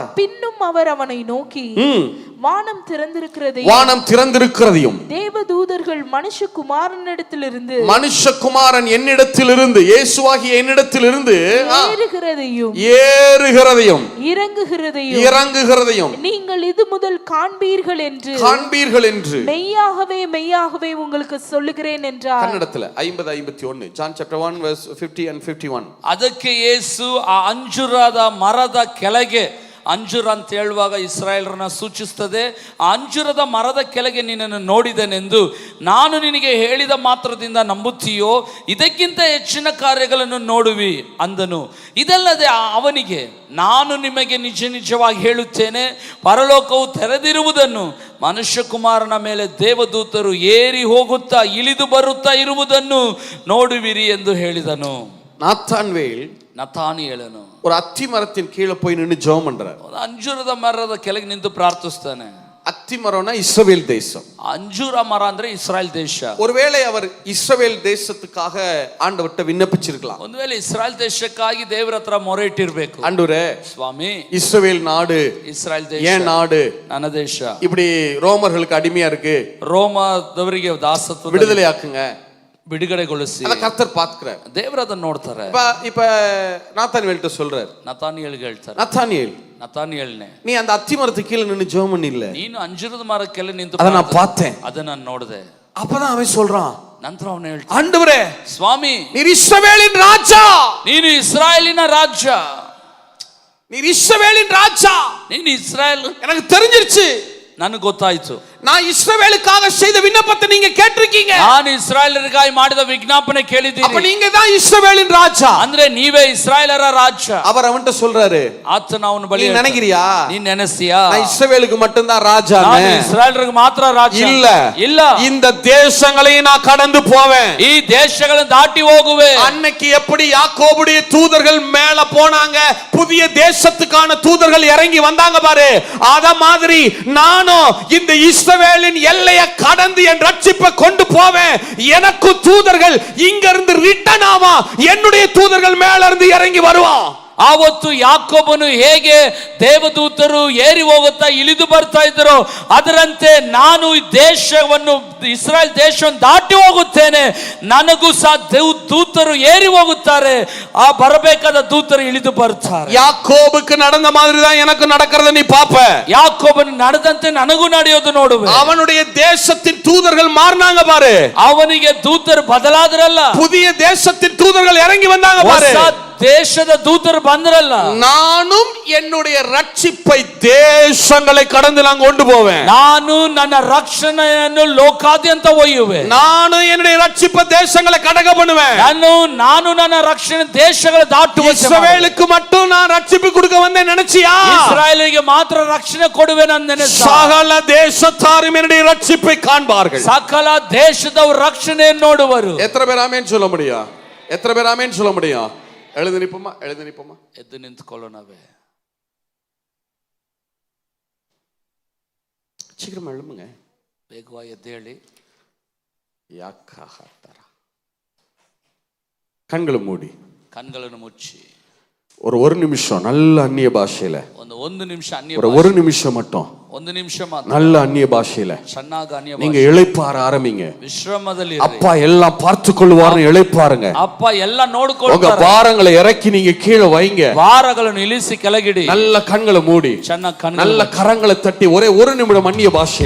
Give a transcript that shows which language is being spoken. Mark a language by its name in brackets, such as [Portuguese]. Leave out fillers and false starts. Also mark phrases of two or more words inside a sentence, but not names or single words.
[Tamil] பின்னும் அவர் அவனை நோக்கி வானம் திறந்திருக்கிறதையும் தேவதூதர்கள் மனுஷகுமாரன் என்னிடத்திலிருந்து இயேசுவாகிய என்னிடத்திலிருந்து ஏறுகிறதையும் இறங்குகிறதையும் நீங்கள் இது முதல் காண்பீர்கள் என்று மெய்யாகவே உங்களுக்கு சொல்லுகிறேன் என்றார். [English] கன்னடத்துல 50-51 John chapter 1 verse 50 and 51. [Kannada] ಅದಕ್ಕೆ ಯೇಸು ಆ ಅಂಜೂರದ ಮರದ ಕೆಳಗೆ, ಅಂಜೂರ ಅಂತ ಹೇಳುವಾಗ ಇಸ್ರಾಯೇಲರನ್ನ ಸೂಚಿಸುತ್ತದೆ. ಆ ಅಂಜೂರದ ಮರದ ಕೆಳಗೆ ನಿನ್ನನ್ನು ನೋಡಿದೆನೆಂದು ನಾನು ನಿನಗೆ ಹೇಳಿದ ಮಾತ್ರದಿಂದ ನಂಬುತ್ತೀಯೋ? ಇದಕ್ಕಿಂತ ಹೆಚ್ಚಿನ ಕಾರ್ಯಗಳನ್ನು ನೋಡುವಿ ಅಂದನು. ಇದಲ್ಲದೆ ಅವನಿಗೆ, ನಾನು ನಿಮಗೆ ನಿಜವಾಗಿ ಹೇಳುತ್ತೇನೆ, ಪರಲೋಕವು ತೆರೆದಿರುವುದನ್ನು, ಮನುಷ್ಯಕುಮಾರನ ಮೇಲೆ ದೇವದೂತರು ಏರಿ ಹೋಗುತ್ತಾ ಇಳಿದು ಬರುತ್ತಾ ಇರುವುದನ್ನು ನೋಡುವಿರಿ ಎಂದು ಹೇಳಿದನು. ನತಾನಿಯೇಲನು [Tamil] ஒரு அத்தி மரத்தின் கீழே போய் நின்னு ஜெபம் பண்றார். [Kannada] ಅಂಜೂರದ ಮರದ ಕೆಳಗೆ ನಿಂತು ಪ್ರಾರ್ಥಿಸ್ತಾನೆ. [Tamil] அத்தி மரம்னா இஸ்ரவேல் தேசம். [Kannada] ಅಂಜೂರ ಮರ ಅಂದ್ರೆ ಇಸ್ರಾಯೇಲ್ ದೇಶ. [Tamil] ஒருவேளை அவர் இஸ்ரவேல் தேசத்துக்காக ஆண்டவர்ட்ட விண்ணப்பிச்சிருக்கலாம். [Kannada] ಒಂದು ವೇಳೆ ಇಸ್ರಾಯೇಲ್ ದೇಶಕ್ಕಾಗಿ ದೇವರ ಹತ್ರ ಮೊರೆ ಇಟ್ಟಿರಬೇಕು. [Tamil] ஆண்டவரே, [Kannada] ಸ್ವಾಮಿ, [Tamil] இஸ்ரவேல் நாடு, [Kannada] ಇಸ್ರಾಯೇಲ್ ದೇಶ [Tamil] ஏன் நாடு, [Kannada] ನನ್ನ ದೇಶ [Tamil] இப்படி ரோமர்களுக்கு அடிமையா இருக்கு, [Kannada] ರೋಮದವರಿಗೆ ದಾಸತ್ವ [Tamil] விடுதலை ஆக்குங்க, [Kannada] ಬಿಡುಗಡೆಗೊಳಿಸಿ. [Tamil] அத கர்த்தர் பாக்கறாரே [Kannada] ದೇವರು ಅದನ್ನ ನೋಡ್ತಾರೆ. [Tamil] இப்ப நாத்தானியேல்ட்ட சொல்றார், [Kannada] ನತಾನಿಯೇಲ್ಗೆ ಹೇಳ್ತಾರೆ, ನತಾನಿಯೇಲ್ನೇ, [Tamil] நீ அந்த அத்தி மரத்துக்கு கீழே நின்னு ஜெபம் பண்ணல, [Kannada] ನೀನು ಅಂಜೂರದ ಮರಕ್ಕೆಲ್ಲ ನಿಂತು [Tamil] அத நான் பார்த்தேன், [Kannada] ಅದನ್ನ ನಾನು ನೋಡಿದೆ. [Tamil] அப்பதான் அவன் சொல்றான், [Kannada] ನಂತರ ಅವನು ಹೇಳ್ತಾನೆ, [Tamil] ஆண்டவரே, [Kannada] ಸ್ವಾಮಿ, [Tamil] நீர் இஸ்ரவேலின் ராஜா, [Kannada] ನೀನು ಇಸ್ರಾಯೇಲಿನ ರಾಜ್ಯ, [Tamil] நீர் இஸ்ரவேலின் ராஜா, [Kannada] ನೀನು ಇಸ್ರಾಯೇಲ್, [Tamil] எனக்கு தெரிஞ்சிருச்சு, [Kannada] ನನಗೆ ಗೊತ್ತಾಯ್ತು, [Tamil] நான் இஸ்ரவேலுக்காக செய்த விண்ணப்பத்தை நீங்க கேட்டிருக்கீங்க, [Kannada] ನಾನು ಇಸ್ರಾಯೇಲರಿಗಾಗಿ ಮಾಡಿದ ವಿಜ್ಞಾಪನೆ ಕೇಳಿದ್ದೀರಿ, [Tamil] அப்ப நீங்க தான் இஸ்ரவேலின் ராஜா, [Kannada] ಅಂದ್ರೆ ನೀವೇ ಇಸ್ರಾಯೇಲರ ರಾಜ್ಯ. [Tamil] அவர் அவன்ட்ட சொல்றாரு, [Kannada] ಆತನ ಅವನ ಬಳಿ, [Tamil] நீ நினைக்கிறியா, [Kannada] ನೀ ನೆನೆಸಿಯಾ [Tamil] நான் இஸ்ரவேலுக்கு மட்டும் தான் ராஜா, [Kannada] ನಾನು ಇಸ್ರಾಯೇಲರಿಗೆ ಮಾತ್ರ ರಾಜ್ಯ? [Tamil] இல்ல, இந்த தேசங்களையும் நான் கடந்து போவேன், [Kannada] ಈ ದೇಶಗಳನ್ನು ದಾಟಿ ಹೋಗುವೆ. [Tamil] அன்னைக்கு எப்படி யாக்கோபுடைய தூதர்கள் மேல போனாங்க, புதிய தேசத்துக்கான தூதர்கள் இறங்கி வந்தாங்க பாரு, அத மாதிரி நானும் இந்த இஸ்ரவேலின் எல்லையை கடந்து என் ரட்சிப்பை கொண்டு போவேன். எனக்கு தூதர்கள் இங்க இருந்து ரிட்டர்ன் ஆவா, என்னுடைய தூதர்கள் மேல இருந்து இறங்கி வருவான். [Kannada] ಆವತ್ತು ಯಾಕೋಬನು ಹೇಗೆ ದೇವದೂತರು ಏರಿ ಹೋಗುತ್ತಾ ಇಳಿದು ಬರ್ತಾ ಇದ್ರು, ಅದರಂತೆ ನಾನು ಈ ದೇಶವನ್ನು, ಇಸ್ರಾಯೇಲ್ ದೇಶವನ್ನು ದಾಟಿ ಹೋಗುತ್ತೇನೆ, ನನಗೂ ಸಹ ದೂತರು ಏರಿ ಹೋಗುತ್ತಾರೆ, ಆ ಬರಬೇಕಾದ ದೂತರು ಇಳಿದು ಬರ್ತಾರೆ. [Tamil] யாக்கோபுக்கு நடந்த மாதிரி தான் எனக்கு நடக்கிறத நீ பாப்ப. [Kannada] ಯಾಕೋಬನು ನಡೆದಂತೆ ನನಗೂ ನಡೆಯೋದು ನೋಡುವೆ. [Tamil] அவனுடைய தேசத்தின் தூதர்கள் மாறினாங்க பாரு. [Kannada] ಅವನಿಗೆ ದೂತರು ಬದಲಾದ್ರಲ್ಲ, [Tamil] புதிய தேசத்தின் தூதர்கள் இறங்கி வந்தாங்க பாரு. [Kannada] ದೇಶದ ದೂತರು ಬಂದ್ರಲ್ಲ. [Tamil] நானும் என்னுடைய ரட்சிப்பை தேசங்களை கடந்து நான் கொண்டு போவேன். [Kannada] ನಾನು ನನ್ನ ರಕ್ಷಣೆಯನ್ನು ಲೋಕಾದ್ಯಂತ ಒಯ್ಯುವೆ. [Tamil] ನಾನು என்னுடைய ரட்சிப்பை தேசங்களை கடக பண்ணுவேன். [Kannada] ನಾನು ನನ್ನ ರಕ್ಷಣೆ ದೇಶಗಳ ದಾಟುವ. [Tamil] இஸ்ரவேலுக்கு மட்டும் நான் ரட்சிப்பு கொடுக்க வந்தேன் நினைச்சியா? [Kannada] ಇಸ್ರಾಯೇಲಿಗೆ ಮಾತ್ರ ರಕ್ಷಣೆ ಕೊಡುವೆ ನಾನು ನೆನೆಸ. [Tamil] சகல தேசத்தாரும் என்னுடைய ரட்சிப்பை காண்பார்கள். [Kannada] ಸಕಲ ದೇಶದವರು ರಕ್ಷಣೆಯನ್ನು ನೋಡುವರು. [Tamil] எத்தனை பேர் ஆமென் சொல்ல முடியும்? எத்தனை பேர் ஆமென் சொல்ல முடியும்? எழுந்து நிப்போமா, எழுந்து நிப்போமா, [Kannada] ಎದ್ದು ನಿಂತುಕೊಳ್ಳೋಣವೇ. [Tamil] சீக்கிரமா எழும்புங்க, [Kannada] ಬೇಗವಾಗಿ ಎದ್ದೇಳಿ. [Tamil] கண்களை மூடி [Kannada] ಕಣ್ಗಳನ್ನು ಮುಚ್ಚಿ [Tamil] ஒரு நிமிஷம் நல்ல அந்நிய பாஷையில, [Kannada] ಒಂದು ನಿಮಿಷ ಅನ್ಯ, [Tamil] ஒரு நிமிஷம் மட்டும் [Kannada] ಒಂದು ನಿಮಿಷ ಮಾತ್ರ [Tamil] நல்ல அந்நிய பாஷையில [Kannada] ಚೆನ್ನಾಗಿ ಅನ್ಯ [Tamil] நீங்க இளைப்பாற ஆரம்பிங்க. [Kannada] ವಿಶ್ರಮದಲ್ಲಿ [Tamil] அப்பா எல்லாம் பார்த்து கொள்வார்னு இளைப்பாருங்க. [Kannada] ಅಪ್ಪ ಎಲ್ಲ ನೋಡಿಕೊಳ್ಳುತ್ತಾರೆ. [Tamil] உங்க பாரங்களை இறக்கி நீங்க கீழே வைங்க. [Kannada] ಭಾರಗಳನ್ನು ಇಳಿಸಿ ಕೆಳಗಿಡಿ. [Tamil] நல்ல கண்களை மூடி நல்ல கரங்களை தட்டி ஒரே ஒரு நிமிடம் அந்நிய பாஷையில,